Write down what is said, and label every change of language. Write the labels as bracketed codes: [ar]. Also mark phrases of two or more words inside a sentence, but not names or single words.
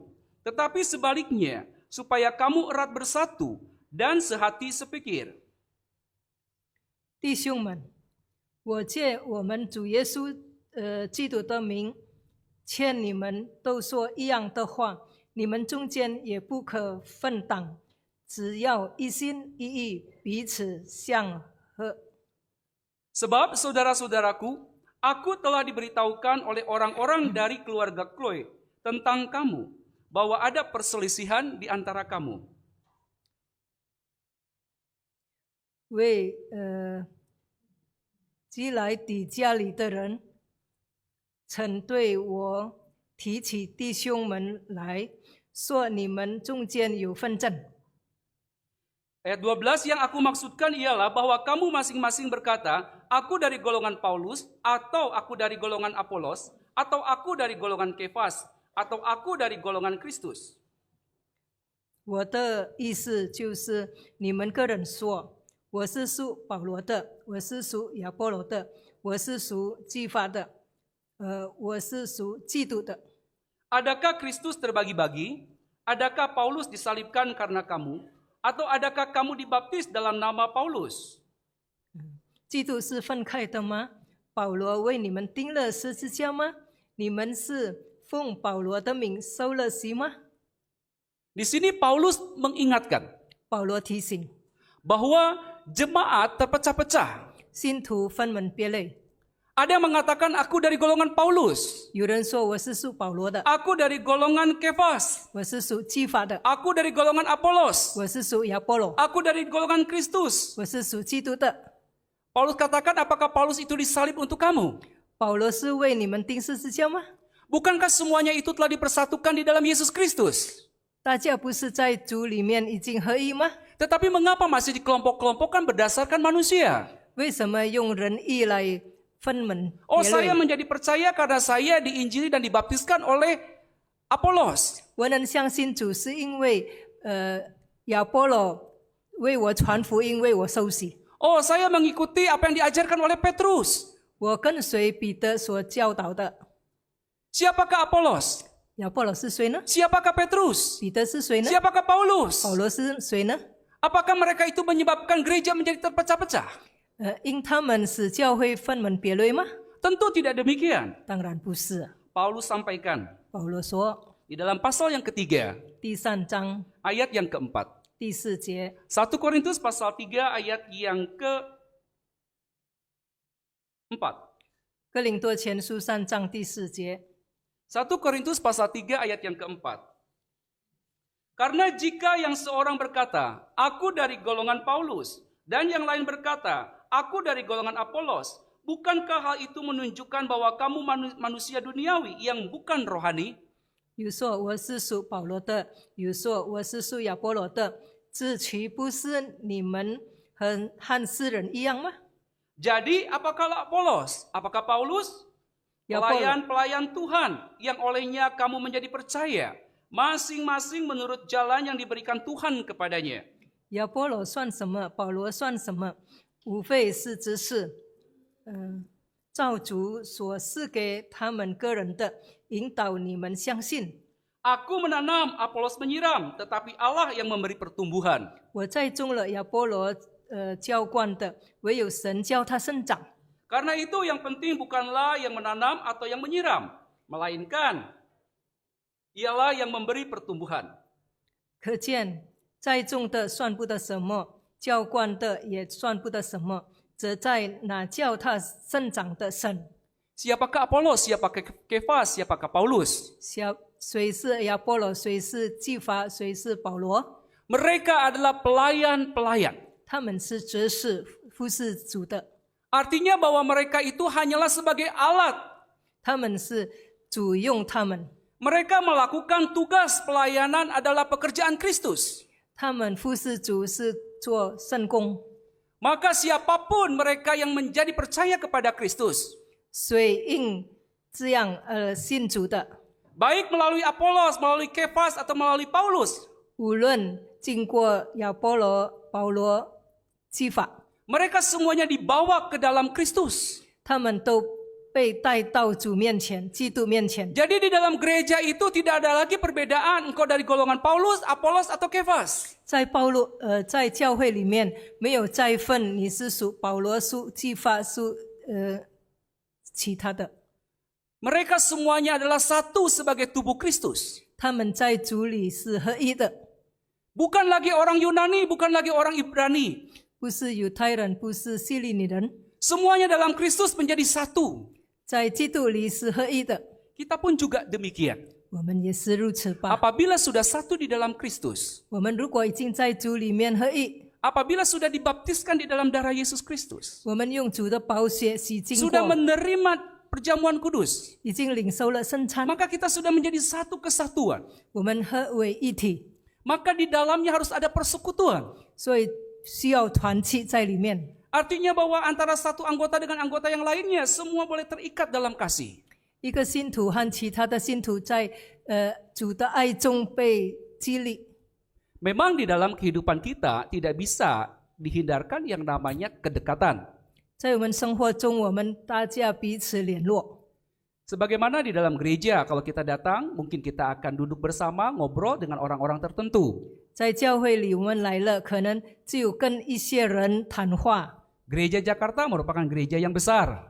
[id] Tetapi sebaliknya, supaya kamu erat bersatu dan sehati sepikir. [zh] 弟兄们，我借我们主耶稣基督的名，劝你们都说一样的话，你们中间也不可分党，只要一心一意，彼此相合。 [id] Sebab saudara-saudaraku, aku telah diberitahukan oleh orang-orang dari keluarga Chloe tentang kamu, bahwa ada perselisihan di antara kamu. [zh] 为寄来抵家里的人，曾对我提起弟兄们来说，你们中间有纷争。 [id] Ayat 12 yang aku maksudkan ialah bahwa kamu masing-masing berkata, aku dari golongan Paulus, atau aku dari golongan Apolos, atau aku dari golongan Kefas, atau aku dari golongan Kristus. [zh] 我的意思就是，你们个人说，我是属保罗的，我是属亚波罗的，我是属基法的，我是属基督的。 [id] Adakah Kristus terbagi-bagi? Adakah Paulus disalibkan karena kamu? Atau adakah kamu dibaptis dalam nama Paulus? [zh] 基督是分开的吗？保罗为你们钉了十字架吗？你们是奉保罗的名受了洗吗？ [id] Di sini Paulus mengingatkan [zh] 保罗提醒 [id] bahwa jemaat terpecah-pecah. [zh] 信徒分门别类， [id] Ada yang mengatakan aku dari golongan Paulus, [zh] 有人说我是属保罗的， [id] aku dari golongan Kefas, [zh] 我是属基法的， [id] aku dari golongan Apolos, [zh] 我是属亚波罗， [id] aku dari golongan Kristus. [zh] 我是属基督的。 [id] Paulus katakan, apakah Paulus itu disalib untuk kamu? [zh] 保罗是为你们钉十字架吗？ [id] Bukankah semuanya itu telah dipersatukan di dalam Yesus Kristus? [zh] 大家不是在主里面已经合一吗？ [id] Tetapi mengapa masih dikelompok-kelompokkan berdasarkan manusia? [zh] 为什么用人意来分门 [id] Oh, [zh] 别 [id] saya [zh] 类？ [id] menjadi percaya karena saya diinjili dan dibaptiskan oleh Apolos. [zh] 我能相信主是因为亚波罗为我传福音，为我受洗。 [id] Oh, saya mengikuti apa yang diajarkan oleh Petrus. [zh] 我跟随彼得所教导的。 [id] Siapakah Apolos? [zh] 亚波罗是谁呢？ [id] Siapakah Petrus? [zh] 彼得是谁呢？ [id] Siapakah Paulus? [zh] 保罗是谁呢？ [id] Apakah mereka itu menyebabkan gereja menjadi terpecah-pecah? [zh] 因他们使教会分门别类吗？ [id] Tentu tidak demikian. [zh] 当然不是。 [id] Paulus sampaikan [zh] 保罗说， [id] di dalam pasal yang ketiga, [zh] 第3章 [id] ayat yang keempat. [zh] 第4节， [id] 1 Korintus pasal 3 ayat yang ke-4. [zh] 哥林多前书3章第4节， [id] 1 Korintus pasal 3 ayat yang keempat. Karena jika yang seorang berkata, aku dari golongan Paulus, dan yang lain berkata, aku dari golongan Apolos, bukankah hal itu menunjukkan bahwa kamu manusia duniawi yang bukan rohani? [zh] 有说我是属保罗的，有说我是属亚波罗的，这岂不是你们和世人一样吗？ [id] Jadi apakah Apolos? Apakah Paulus? Ya, Paulus. Pelayan-pelayan Tuhan yang olehnya kamu menjadi percaya, masing-masing menurut jalan yang diberikan Tuhan kepadanya. [zh] 亚波罗算什么？保罗算什么？无非是只是，照主所赐给他们个人的，引导你们相信。 [id] Aku menanam, Apolos menyiram, tetapi Allah yang memberi pertumbuhan. [zh] 我栽种了，亚波罗浇灌的，唯有神叫它生长。 [id] Karena itu yang penting bukanlah yang menanam atau yang menyiram, melainkan ialah yang memberi pertumbuhan. [zh] 可见栽种的算不得什么，浇灌的也算不得什么，则在那叫它生长的神。 [id] Siapakah Apolos, siapakah Kefas, siapakah Paulus? [zh] 谁是亚波罗，谁是基法，谁是保罗？ [id] Mereka adalah pelayan-pelayan. [zh] 他们是执事服侍主的， [id] Artinya bahwa mereka itu hanyalah sebagai alat. [zh] 他们是主用他们， [id] Mereka melakukan tugas pelayanan adalah pekerjaan Kristus. [zh] 他们服侍主是做圣工。 [id] Maka siapapun mereka yang menjadi percaya kepada Kristus, [zh] 谁应这样信主的， [id] baik melalui Apolos, melalui Kefas, atau melalui Paulus, [zh] 无论经过亚波罗、保罗、基法， [id] mereka semuanya dibawa ke dalam Kristus. [zh] 他们都被带到主面前、基督面前。 [id] Jadi di dalam gereja itu tidak ada lagi perbedaan engkau dari golongan Paulus, Apolos, atau Kefas. [zh] 在教会里面没有再分你是属保罗、属基法、属其他的， [id] Mereka semuanya adalah satu sebagai tubuh Kristus. [zh] 他们在主里是合一的， [id] Bukan lagi orang Yunani, bukan lagi orang Ibrani. [zh] 不是犹太人，不是希利尼人， [id] Semuanya dalam Kristus menjadi satu. [zh] 在基督里是合一的。 [id] Kita pun juga demikian. [zh] 我们也是如此吧。 [id] Apabila sudah satu di dalam Kristus, [zh] 我们如果已经在主里面合一， [id] apabila sudah dibaptiskan di dalam darah Yesus Kristus, [zh] 我们用主的宝血洗净 [id] sudah [zh] 过， [id] menerima perjamuan kudus, [zh] 已经领受了圣餐， [id] maka kita sudah menjadi satu kesatuan. [zh] 我们合为一体， [id] Maka di dalamnya harus ada persekutuan. [zh] 所以需要团契在里面。 [id] Artinya bahwa antara satu anggota dengan anggota yang lainnya, semua boleh terikat dalam kasih. [zh] 一个信徒和其他的信徒在主的爱中被激励。 [id] Memang di dalam kehidupan kita tidak bisa dihindarkan yang namanya kedekatan. [zh] 在我们生活中，我们大家彼此联络。 [id] Sebagaimana di dalam gereja, kalau kita datang, mungkin kita akan duduk bersama, ngobrol dengan orang-orang tertentu. [zh] 在教会里，我们来了，可能只有跟一些人谈话。 [id] Gereja Jakarta merupakan gereja yang besar.